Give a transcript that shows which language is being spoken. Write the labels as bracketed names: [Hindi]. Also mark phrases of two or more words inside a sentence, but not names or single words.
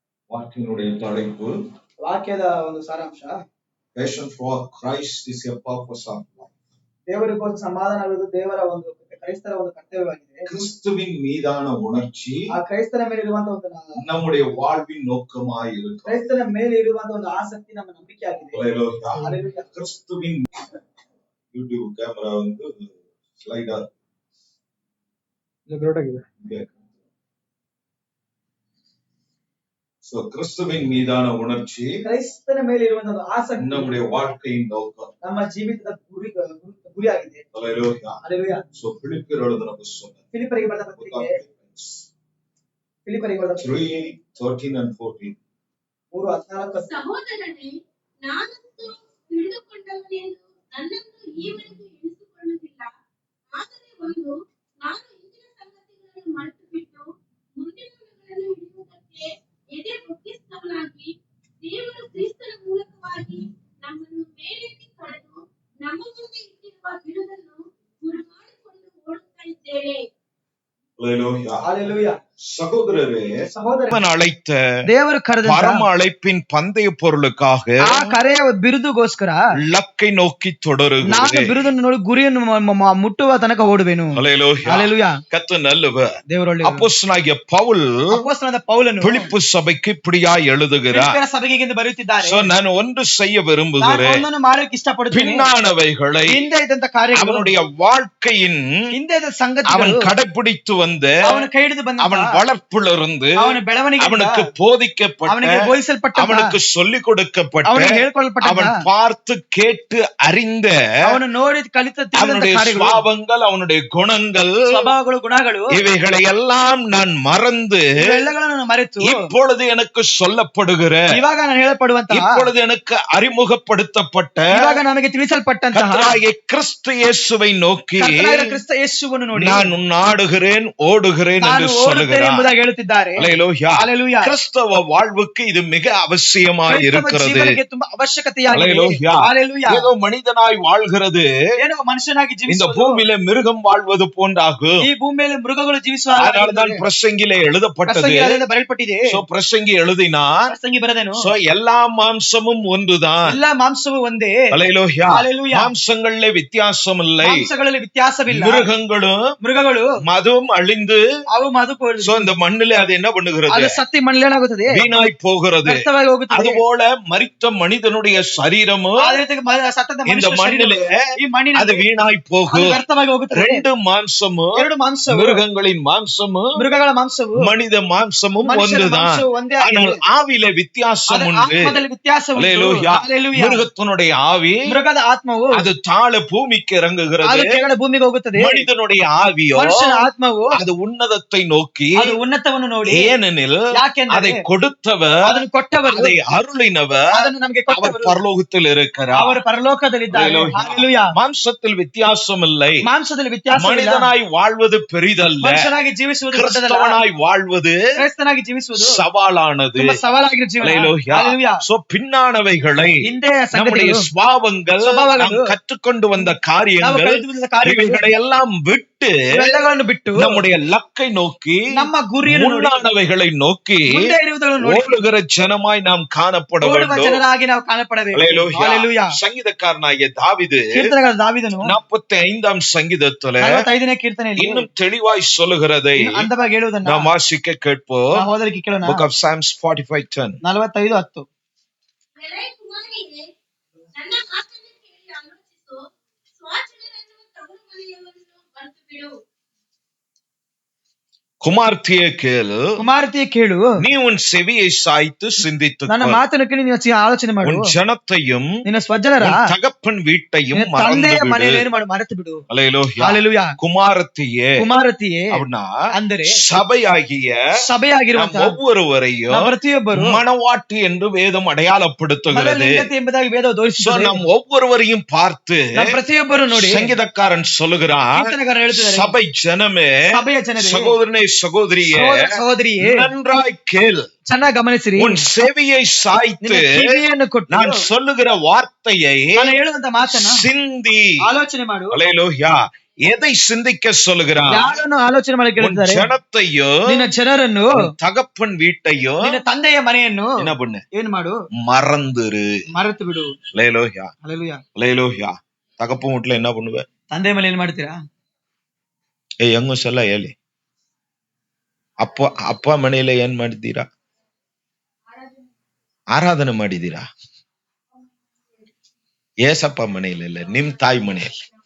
[Tamil] ವಾಕ್ಯನುடைய தலைப்பு [Kannada] ವಾಕ್ಯದ ಒಂದು ಸಾರಾಂಶ [English] Passion for Christ is a purpose of life. [Kannada] ದೇವರಿಗೋಸ್ಕರ ಸಮಾಧಾನವಿರುವುದು ದೇವರ ಒಂದು ಕ್ರೈಸ್ತರ ಒಂದು ಕರ್ತವ್ಯವಾಗಿದೆ. [Tamil] கிறிஸ்துவின் மீதான உணர்ச்சி [Kannada] ಆ ಕ್ರೈಸ್ತರ ಮೇಲೆ ಇರುವಂತ ಒಂದು [Tamil] நம்முடைய வாழ்வின் நோக்கமாய் இருக்கும். [Kannada] ಕ್ರೈಸ್ತರ ಮೇಲೆ ಇರುವಂತ ಒಂದು ಆಸಕ್ತಿ ನಮ್ಮ ನಂಬಿಕೆಯಾಗಿದೆ. [Tamil] ஹalleluya. கிறிஸ்துவின் யூடியூப் கேமரா வந்து ஸ்லைடர் [Kannada] ಇದೆ. [Tamil] சோ கிறிஸ்துவின் மீதான உணர்ச்சி [Kannada] ಕ್ರೈಸ್ತನ ಮೇಲೆ ಇರುವಂತ ಆಸಕ್ತಿ [Tamil] நம்முடைய வாழ்க்கையின் நோக்கம், [Kannada] ನಮ್ಮ ಜೀವಿತದ ಗುರಿಯಾಗಿದೆ. [Tamil] ஹalleluya. சோ பிலிப்பியர் எழுதின புத்தகம் [Kannada] ಫಿಲಿಪ್ಪರಿಗೆ ಬರೆದ ಪತ್ರಿಕೆ [English] 3:13 and 14. 3:14 [Kannada] ಸಹೋದರನೇ, ನಾನಂತೂ ಹಿಡಿದುಕೊಂಡವನೆಂದು ನನ್ನನ್ನು ಈವರೆಗೂ ಎಣಿಸಿಕೊಳ್ಳುವುದಿಲ್ಲ. ಆದರೆ ಒಂದು, ನಾನು ಹಿಂದಿನ ಸಂಗತಿಗಳನ್ನು ಮರೆತು ಬಿಟ್ಟು ಮುಂದಿನವುಗಳನ್ನು ಹಿಡಿಯುವುದಕ್ಕೆ ಎದೆ ಬಗ್ಗಿಸಿದವನಾಗಿ, ದೇವರು ಕ್ರಿಸ್ತನ ಮೂಲಕವಾಗಿ ನಮ್ಮನ್ನು ಮೇಲೆತ್ತಿ ಕರೆದು ನಮ್ಮ ಮುಂದೆ ಇಟ್ಟಿರುವ ಬಿರುದನ್ನು ಗುರುಮಾಡಿಕೊಂಡು ಓಡುತ್ತಾ ಇದ್ದೇವೆ. [Tamil] ஹalleluya. சகோதரரே, சகோதரன் அழைத்த [Kannada] ದೇವರು ಕರೆದ [Tamil] பரம அழைப்பின் பந்தய பொருளுக்காக [Kannada] ಆ ಕರೆಯ ಬಿರುದುಗೋಸ್ಕರ [Tamil] லக்கை நோக்கி [Kannada] ನಾನು [Tamil] தொடರುகிறேன். [Kannada] ಬಿರುದನ್ನು ನೋಡಿ ಗುರಿಯನ್ನು ಮುಟ್ಟುವ ತನಕ ಓಡುವೆನು. [Tamil] ஹல்லேலூயா. ஹalleluya. கர்த்தர் நல்லவர். [Kannada] ದೇವರೊಳ್ಳೆಯವರು. [Tamil] அப்போஸ்தலனாகிய பவுல் [Kannada] ಅಪೊಸ್ತಲನಾದ ಪೌಲನು [Tamil] பிலிப்பு சபைக்கு இப்படியாய் எழுதுகிறார். [Kannada] ಫಿಲಿಪ್ಪಿಯರ ಸಭೆಗೆ ಎಂದು ಬರೆಯುತ್ತಿದ್ದಾರೆ. [Tamil] So, நான் ஒன்று செய்ய [Kannada] ನಾನು [Tamil] விரும்புகிறேன். [Kannada] ಒಂದನ್ನು ಮಾಡಲಿಕ್ಕೆ ಇಷ್ಟಪಡುತ್ತೇನೆ. [Tamil] பின்னானவைகளை [Kannada] ಹಿಂದೆ ಇದ್ದಂತ ಕಾರ್ಯಗಳು, [Tamil] அவனுடைய வாழ்க்கையின் [Kannada] ಹಿಂದೆ ಇದ್ದ [Tamil] அவன் [Kannada] ಸಂಗತಿಗಳು [Tamil] கடைபிடித்து வந்த [Kannada] ಅವನು ಕೈ ಹಿಡಿದು ಬಂದ [Tamil] அவன் வளர்ப்பிலிருந்து [Kannada] ಅವನ ಬೆಳವಣಿಗೆ [Tamil] அவனுக்கு போதிக்கப்பட்ட [Kannada] ಅವನಿಗೆ ಬೋಧಿಸಲ್ಪಟ್ಟ [Tamil] அவனுக்கு சொல்லிக் கொடுக்கப்பட்ட [Kannada] ಅವನಿಗೆ ಹೇಳಿಕೊಳ್ಳಲ್ಪಟ್ಟ [Tamil] அவன் பார்த்து கேட்டு அறிந்த [Kannada] ಅವನು ನೋಡಿ ಕಲಿತ ತಿಳಿದಂತ [Tamil] அவனுடைய [Kannada] ಕಾರ್ಯಗಳು, [Tamil] சுவாபங்கள் அவனுடைய குணங்கள் [Kannada] ಸ್ವಭಾವಗಳು, ಗುಣಗಳು [Tamil] இவைகளை எல்லாம் நான் மறந்து [Kannada] ಇವೆಲ್ಲಗಳನ್ನು ಮರೆತು [Tamil] இப்பொழுது எனக்கு சொல்லப்படுகிற [Kannada] ಇವಾಗ ನಾನು ಹೇಳப்படுವಂತಹ, [Tamil] இப்பொழுது எனக்கு அறிமுகப்படுத்தப்பட்ட [Kannada] ಇವಾಗ ನಮಗೆ ತಿಳಿಸಲ್ಪಟ್ಟಂತಹ [Tamil] கர்த்தராகிய கிறிஸ்து இயேசுவை நோக்கி [Kannada] ಕರ್ತನಾದ ಕ್ರಿಸ್ತ ಯೇಸುವನ್ನು ನೋಡಿ [Tamil] நான் நாடுகிறேன் ஓடுகிறேன் [Kannada] ನಾನು [Tamil] என்று [Kannada] ಓಡುತ್ತೇನೆ [Tamil] சொல்லுகிறார். [Kannada] ಎಂಬುದಾಗಿ ಹೇಳುತ್ತಿದ್ದಾರೆ. [Tamil] அல்லேலூயா. ஹalleluya. கிறிஸ்தவ வாழ்வுக்கு இது மிக அவசியமாய் [Kannada] ಕ್ರೈಸ್ತವ [Tamil] இருக்கிறது. [Kannada] ಜೀವನಕ್ಕೆ ತುಂಬಾ ಅವಶ್ಯಕತೆಯಾಗಿದೆ. [Tamil] அல்லேலூயா. ஹalleluya. ஏதோ மனிதனாய் வாழ்கிறது [Kannada] ಏನೋ ಮನುಷ್ಯನಾಗಿ [Tamil] இந்த [Kannada] ಜೀವಿಸುವುದು [Tamil] பூமியில மிருகம் வாழ்வது போன்றாகும். [Kannada] ಈ ಭೂಮಿಯಲ್ಲಿ ಮೃಗಗಳು ಜೀವಿಸುವ [Tamil] அதனால்தான் பிரசங்கிலே எழுதப்பட்டது. [Kannada] ಪ್ರಸಂಗಿಯಿಂದ ಬರೆಯಲ್ಪಟ್ಟಿದೆ. [Tamil] சோ பிரசங்கி எழுதினார். [Kannada] ಪ್ರಸಂಗಿ ಬರೆದನು, [Tamil] சோ எல்லா மாம்சமும் ஒன்றுதான். [Kannada] ಎಲ್ಲ ಮಾಂಸವು ಒಂದೇ. [Tamil] அல்லேலூயா. ஹalleluya. மாம்சங்களிலே வித்தியாசம் இல்லை. [Kannada] ಮಾಂಸಗಳಲ್ಲಿ ವ್ಯತ್ಯಾಸವಿಲ್ಲ. [Tamil] மிருகங்களும் [Kannada] ಮೃಗಗಳು [Tamil] மதுவும் அழிந்து [Kannada] ಅವು ಮಧು [Tamil] சோ இந்த மண்ணிலே அது என்ன பண்ணுகிறது? [Kannada] ಅದು ಸತ್ತಿ ಮಣ್ಣೇನಾಗುತ್ತದೆ, [Tamil] வீணாய் போகிறது. [Kannada] ವ್ಯರ್ಥವಾಗಿ ಹೋಗುತ್ತದೆ. [Tamil] அதுபோல மரித்த மனிதனுடைய சரீரமும் [Kannada] ಅದೇ ರೀತಿ ಸತ್ತದ [Tamil] இந்த [Kannada] ಮನುಷ್ಯನ [Tamil] மண்ணிலே [Kannada] ಶರೀರವು ಈ ಮಣ್ಣಿನ [Tamil] அது வீணாய் [Kannada] ಅದು [Tamil] போகும். [Kannada] ವ್ಯರ್ಥವಾಗಿ ಹೋಗುತ್ತದೆ. [Tamil] ரெண்டு மாம்சமும் [Kannada] ಎರಡು ಮಾಂಸವು, [Tamil] மிருகங்களின் மாம்சமும் [Kannada] ಮೃಗಗಳ ಮಾಂಸವು [Tamil] மனித மாம்சமும் [Kannada] ಮನುಷ್ಯನ [Tamil] ஒன்றுதான். [Kannada] ಮಾಂಸವು ಒಂದೇ [Tamil] ஆனால் [Kannada] ಆಗಿದೆ. [Tamil] ஆவியில வித்தியாசம் [Kannada] ಅದರ [Tamil] உண்டு. [Kannada] ಆತ್ಮದಲ್ಲಿ ವ್ಯತ್ಯಾಸ ಉಂಟು. [Tamil] அல்லேலூயா. ஹalleluya. மிருகத்தினுடைய ஆவி [Kannada] ಮೃಗದ ಆತ್ಮವು [Tamil] அது தாழ பூமிக்கு [Kannada] ಅದು [Tamil] இறங்குகிறது. [Kannada] ಕೆಳಗಡೆ ಭೂಮಿಗೆ ಹೋಗುತ್ತದೆ. [Tamil] மனிதனுடைய ஆவியோ [Kannada] ಮನುಷ್ಯನ ಆತ್ಮವು [Tamil] அது ಉನ್ನதத்தை நோக்கி, [Kannada] ಅದು ಉನ್ನತವನ್ನು ನೋಡಿ, [Tamil] ஏனெனில் [Kannada] ಯಾಕೆಂದರೆ [Tamil] அதை கொடுத்தவர், [Kannada] ಅದನ್ನು ಕೊಟ್ಟವರು, [Tamil] அதை அருளினவர் [Kannada] ಅದನ್ನು ನಮಗೆ [Tamil] அவர் [Kannada] ಕೊಟ್ಟವರು [Tamil] பரலோகத்தில் இருக்கிறார். [Kannada] ಅವರು ಪರಲೋಕದಲ್ಲಿದ್ದಾರೆ. [Tamil] ஹalleluya. ஹalleluya. மாம்சத்தில் வித்தியாசம் இல்லை. [Kannada] ಮಾಂಸದಲ್ಲಿ ವ್ಯತ್ಯಾಸ ಇಲ್ಲ. [Tamil] மனிதனாய் வாழ்வது பெரிதல்ல. [Kannada] ಮನುಷ್ಯನಾಗಿ ಜೀವಿಸುವುದು ದೊಡ್ಡದಲ್ಲ. [Tamil] கிறிஸ்தவனாய் வாழ்வது [Kannada] ಕ್ರೈಸ್ತನಾಗಿ ಜೀವಿಸುವುದು [Tamil] சவாலானது. [Kannada] ತುಂಬಾ ಸವಾಲಾಗಿರೋ ಜೀವನ. [Tamil] ஹalleluya. ஹalleluya. சோ பின்னானவைகளை [Kannada] ಹಿಂದೆ [Tamil] நம்முடைய [Kannada] ಸಂಗತಿಗಳು, [Tamil] சுபாவங்கள், சுபாவங்கள், நாம் கற்றுக்கொண்டு வந்த [Kannada] ನಾವು [Tamil] காரியங்கள், [Kannada] ಕಲಿತುಕೊಂಡ ಕಾರ್ಯಗಳು, [Tamil] இவைகளை எல்லாம் விட்டு [Kannada] ಇವೆಲ್ಲಗಳನ್ನು ಬಿಟ್ಟು [Tamil] நம்முடைய லக்கை நோக்கி, [Kannada] ನಮ್ಮ ಗುರಿಯನ್ನು ನೋಡಿ, [Tamil] முன்னானவைகளை நோக்கி [Kannada] ಮುಂದೆ ಇರುವುದನ್ನು ನೋಡಿ [Tamil] ஓடுகிற ஜனமாய் நாம் காணப்பட [Kannada] ಓಡುವ [Tamil] வேண்டும். [Kannada] ಜನರಾಗಿ ನಾವು ಕಾಣಪಡಬೇಕು. [Tamil] ஹalleluya. ஹalleluya. சங்கீதக்காரனாகிய தாவீது [Kannada] ಕೀರ್ತನೆಗಳ ದಾವೀದನು [Tamil] 45ஆம் சங்கீதத்துல [Kannada] 45ನೇ ಕೀರ್ತನೆಯಲ್ಲಿ [Tamil] இன்னும் தெளிவாய் சொல்லுகிறதை [Kannada] ಅಂದವಾಗಿ ಹೇಳುವುದನ್ನ [Tamil] நாம் வாசிக்க கேட்போம். [Kannada] ನಾವು ಓದಲಿಕ್ಕೆ ಕೇಳೋಣ. [English] Book of Psalms 45:10. 45:10. [Kannada] ಎಲೈ ಕುಮಾರಿಯೇ, ನನ್ನ ಮಾತನ್ನು ಕೇಳಿ ಆಲೋಚಿಸು. ಸ್ವಜನರನ್ನು ತವರು ಮನೆಯವರನ್ನು ಮರೆತು ಬಿಡು. [Tamil] குமார்த்தியே கேளு, [Kannada] ಕುಮಾರತಿಯ ಕೇಳು, [Tamil] நீ உன் செவியை சாய்த்து சிந்தித்து [Kannada] ನನ್ನ ಮಾತನ್ನು ಕೇಳಿ ನೀನು ಆಲೋಚನೆ ಮಾಡು. [Tamil] உன் ஜனத்தையும் [Kannada] ನಿನ್ನ ಸ್ವಜನರ [Tamil] உன் தகப்பன் வீட்டையும் [Kannada] ನಿನ್ನ [Tamil] மறந்து [Kannada] ತಂದೆಯ [Tamil] விடு. [Kannada] ಮನೆಯನ್ನು ಮರೆತು ಬಿಡು. [Tamil] அல்லேலூயா. ஹalleluya. குமாரத்தியே [Kannada] ಕುಮಾರತಿಯೇ [Tamil] அப்படின்னா [Kannada] ಅಂದರೆ [Tamil] சபையாகிய [Kannada] ಸಭೆಯಾಗಿರುವಂತಹ [Tamil] நாம் ஒவ்வொருவரையும் [Kannada] ನಾವು ಪ್ರತಿಯೊಬ್ಬರು [Tamil] மணவாட்டி என்று வேதம் அடையாளப்படுத்துகிறது. [Kannada] ಮನಲಿಂಗತೆ ಎಂಬುದಾಗಿ ವೇದವು So, ತೋರಿಸುತ್ತದೆ. [Tamil] நாம் ஒவ்வொருவரையும் பார்த்து [Kannada] ನಾವು ಪ್ರತಿಯೊಬ್ಬರು ನೋಡಿ [Tamil] சங்கீதக்காரன் சொல்லுகிறான், [Kannada] ಕೀರ್ತನೆಗಾರ ಹೇಳ್ತಿದ್ದಾರೆ, [Tamil] சபை ஜனமே, [Kannada] ಸಭೆಯ ಜನರೇ, [Tamil] சகோதரனே சகோதரியே, [Kannada] ಸಹೋದರ ಸಹೋದರಿಯೇ, [Tamil] நன்றாய் கேள், [Kannada] ಚೆನ್ನಾಗಿ ಗಮನಿಸಿರಿ. [Tamil] உன் செவியை சாய்த்து [Kannada] ನಿನ್ನ ಕಿವಿಯನ್ನು ಕೊಟ್ಟು [Tamil] நான் சொல்லுகிற வார்த்தையை [Kannada] ನಾನು ಹೇಳುವಂತ ಮಾತನ್ನ [Tamil] சிந்தி. [Kannada] ಆಲೋಚನೆ ಮಾಡು. [Tamil] அல்லேலூயா. எதை சிந்திக்க சொல்லுகிறான்? [Kannada] ಯಾರನ್ನು ಆಲೋಚನೆ ಮಾಡಕ್ಕೆ [Tamil] உன் [Kannada] ಹೇಳ್ತಾರೆ? [Tamil] ஜனத்தையோ [Kannada] ನಿನ್ನ ಜನರನ್ನು, [Tamil] உன் தகப்பன் வீட்டையோ [Kannada] ನಿನ್ನ ತಂದೆಯ ಮನೆಯನ್ನು [Tamil] என்ன பண்ணு? [Kannada] ಏನ್ ಮಾಡು? [Tamil] மறந்துரு. [Kannada] ಮರೆತು ಬಿಡು. [Tamil] லேலோஹியா, [Kannada] ಹಲ್ಲೆಲೂಯಾ. [Tamil] லேலோஹியா. தகப்பன் வீட்டுல என்ன பண்ணுவ? [Kannada] ತಂದೆ ಮೇಲೆ ಏನ್ ಮಾಡ್ತೀರಾ? ಹೆಂಗ ಸಲ ಹೇಳಿ. ಅಪ್ಪ ಮನೆಯಲ್ಲ ಏನ್ ಮಾಡಿದ್ದೀರಾ? ಆರಾಧನೆ ಮಾಡಿದ್ದೀರಾ? ಏಸಪ್ಪ ಮನೆಯಲ್ಲ, ನಿಮ್ ತಾಯಿ ಮನೆಯಲ್ಲಿ.